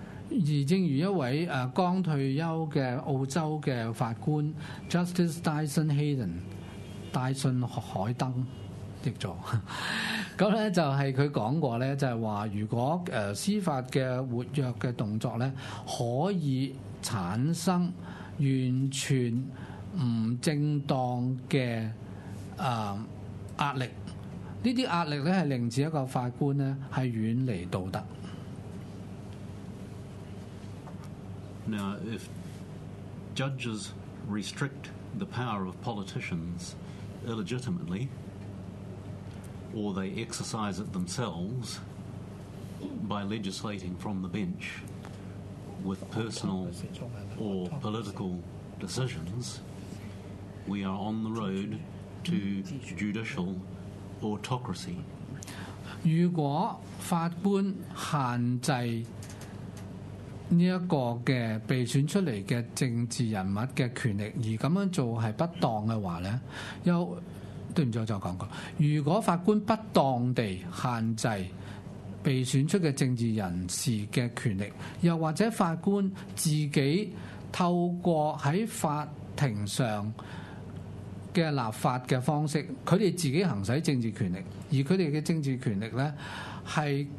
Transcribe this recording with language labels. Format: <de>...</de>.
<yue>而正如一位剛退休的澳洲的法官 Justice Dyson Heydon戴信海登譯作咁咧，就係佢講過咧，就係話如果司法嘅活躍嘅動作咧，可以產生完全唔正當嘅壓力，呢啲壓力咧係令至一個法官咧係遠離道德。</yue> <en>Now, if judges restrict the power of politicians illegitimately, or they exercise it themselves by legislating from the bench with personal or political decisions, we are on the road to judicial autocracy.</en> <yue>如果法官限制呢一個嘅被選出嚟嘅政治人物嘅權力，而咁樣做係不當嘅話咧，又對唔住，我再講過。如果法官不當地限制被選出嘅政治人士嘅權力，又或者法官自己透過喺法庭上嘅立法嘅方式，佢哋自己行使政治權力，而佢哋嘅政治權力咧係。</yue>